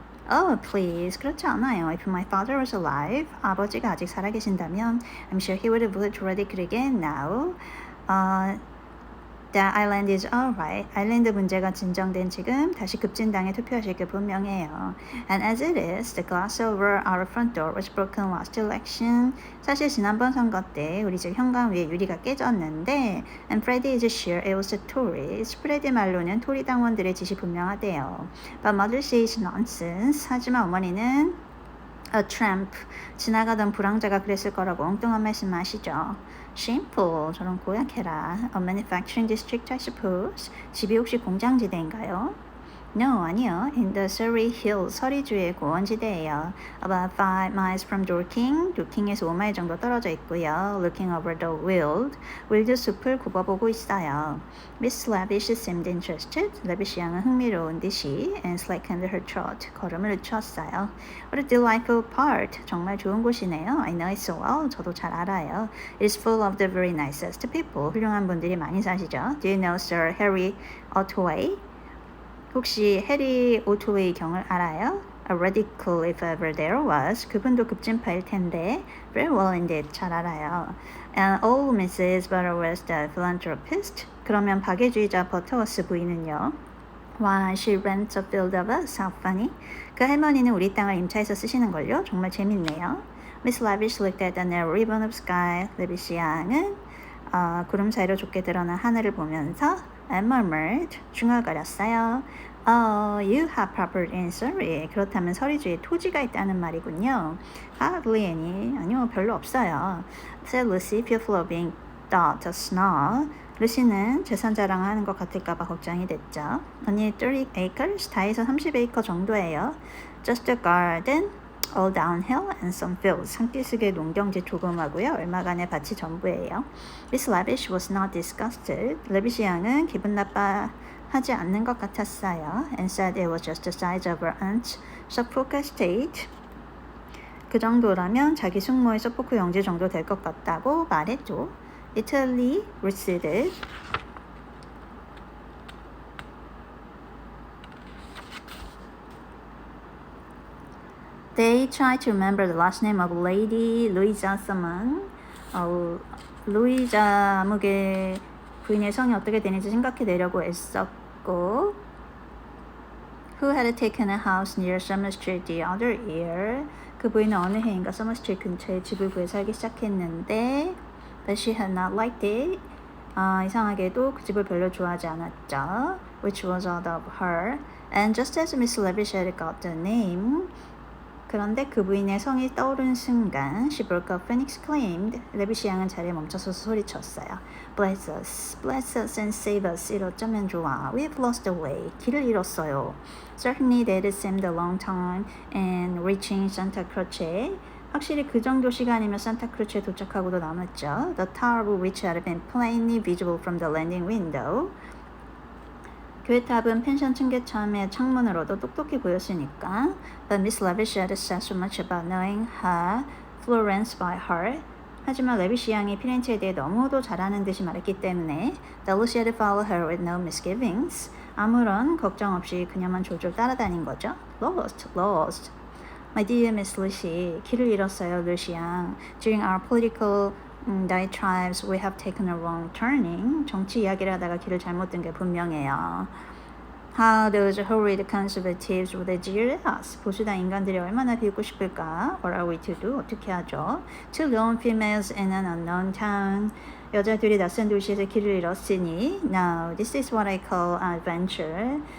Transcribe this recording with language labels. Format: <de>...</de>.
<en>Oh, please.</en> <ko>그렇지 않아요.</ko> <en>If my father was alive,</en> <ko>아버지가 아직 살아계신다면</ko> <en>I'm sure he would have voted radical again now. That island is alright.</en> <ko>아일랜드 문제가 진정된 지금 다시 급진당에 투표하실 게 분명해요.</ko> <en>And as it is, the glass over our front door was broken last election.</en> <ko>사실 지난번 선거 때 우리 집 현관 위에 유리가 깨졌는데</ko> <en>And Freddie is sure it was the Tories.</en> <ko>프레디 말로는 토리 당원들의 짓이 분명하대요.</ko> <en>But mother says nonsense.</en> <ko>하지만 어머니는</ko> <en>A tramp.</en> <ko>지나가던 불황자가 그랬을 거라고 엉뚱한 말씀 하시죠.</ko> <en>Shameful.</en> <ko>저런 고약해라.</ko> <en>A manufacturing district, I suppose.</en> <ko>집이 혹시 공장지대인가요?</ko> <en>No,</en> <ko>아니요.</ko> <en>In the Surrey Hills,</en> <ko>서리주의 고원지대예요.</ko> <en>About 5 miles from Dorking,</en> <ko>도킹에서 5마일 정도 떨어져 있고요.</ko> <en>Looking over the Weald,</en> <ko>윌드 숲을 굽어보고 있어요.</ko> <en>Miss Lavish seemed interested.</en> <ko>레비시 양은 흥미로운 듯이</ko> <en>and slackened her trot,</en> <ko>걸음을 늦추었어요.</ko> <en>What a delightful part.</en> <ko>정말 좋은 곳이네요.</ko> <en>I know it so well.</en> <ko>저도 잘 알아요.</ko> <en>It's full of the very nicest people.</en> <ko>훌륭한 분들이 많이 사시죠.</ko> <en>Do you know Sir Harry Otway?</en> <ko>혹시 해리 오토웨이 경을 알아요?</ko> <en>A radical if ever there was.</en> <ko>그분도 급진파일 텐데.</ko> <en>Very well indeed.</en> <ko>잘 알아요.</ko> <en>And old Mrs. Butterworth the philanthropist.</en> <ko>그러면 박애주의자 버터워스 부인은요?</ko> <en>Why she rents a field of us. How funny.</en> <ko>그 할머니는 우리 땅을 임차해서 쓰시는걸요? 정말 재밌네요.</ko> <en>Miss Lavish looked at the narrow ribbon of sky.</en> <ko>레비시 양은 구름 사이로 좁게 드러난 하늘을 보면서</ko> <en>and murmured,</en> <ko>중얼거렸어요.</ko> <en>You have property in Surrey.</en> <ko>그렇다면 서리주에 토지가 있다는 말이군요.</ko> <en>Hardly any.</en> <ko>아니요, 별로 없어요.</ko> <en>Said Lucy, fearful of being thought a snob.</en> <ko>루시는 재산 자랑하는 것 같을까봐 걱정이 됐죠.</ko> <en>Only 30 acres,</en> <ko>다해서 30에이커 정도예요.</ko> <en>Just a garden, all downhill and some fields.</en> <ko>산기슭의 농경지 조금하고요. 얼마간의 밭이 전부예요.</ko> <en>Miss Lavish was not disgusted.</en> <ko>레비시 양은 기분 나빠하지 않는 것 같았어요.</ko> <en>And said it was just the size of her aunt's Suffolk estate.</en> <ko>그 정도라면 자기 숙모의 서포크 영지 정도 될 것 같다고 말했죠.</ko> <en>Italy receded. They tried to remember the last name of Lady Louisa Salmon.</en> <ko>루이자 아무개 부인의 성이 어떻게 되는지 생각해내려고 애썼고</ko> <en>Who had taken a house near Summer Street the other year.</en> <ko>그 부인은 어느 해인가 서머 스트리트 근처에 집을 구해 살기 시작했는데</ko> <en>But she had not liked it.</en> <ko>이상하게도 그 집을 별로 좋아하지 않았죠.</ko> <en>Which was odd of her. And just as Miss Lavish had got the name,</en> <ko>그런데 그 부인의 성이 떠오른 순간</ko> <en>she broke up and exclaimed.</en> <ko>레비시 양은 자리에 멈춰서 소리쳤어요. Bless us and save us. 이를 어쩌면 좋아. We've lost the way. 길을 잃었어요.</ko> <en>Certainly that seemed a long time in reaching Santa Croce.</en> <ko>확실히 그 정도 시간이면 산타크루체에 도착하고도 남았죠.</ko> <en>The tower which had been plainly visible from the landing window.</en> <ko>교회탑은 펜션 층계참의 창문으로도 똑똑히 보였으니까.</ko> <en>But Miss Lavish had said so much about knowing her Florence by heart.</en> <ko>하지만 레비시 양이 피렌체에 대해 너무도 잘하는 듯이 말했기 때문에</ko> <en>that Lucy had followed her with no misgivings.</en> <ko>아무런 걱정 없이 그녀만 졸졸 따라다닌 거죠.</ko> <en>Lost. My dear Miss Lucy,</en> <ko>길을 잃었어요, 루시 양.</ko> <en>During our political diatribes, we have taken a wrong turning.</en> <ko>정치 이야기를 하다가 길을 잘못 든 게 분명해요.</ko> <en>How those horrid conservatives would jeer at us.</en> <ko>보수당 인간들이 얼마나 비웃고 싶을까?</ko> <en>What are we to do?</en> <ko>어떻게 하죠?</ko> <en>Two lone females in an unknown town.</en> <ko>여자들이 낯선 도시에서 길을 잃었으니</ko> <en>Now, this is what I call adventure.</en>